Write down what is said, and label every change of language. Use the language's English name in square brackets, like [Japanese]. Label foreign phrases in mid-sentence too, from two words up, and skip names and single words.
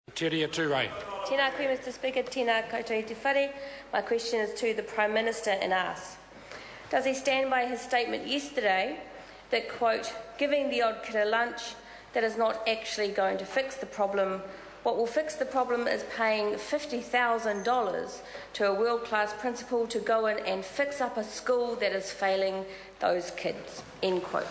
[Māori] Metiria Turei. Tēnā koe, [English] Mr Speaker. [Māori] Tēnā koutou te whare. [English] My question is to the Prime Minister and asks, does he stand by his statement yesterday that, quote, giving the odd kid a lunch, that is not actually going to fix the problem? What will fix the problem is paying $50,000 to a world-class principal to go in and fix up a school that is failing those kids, end quote.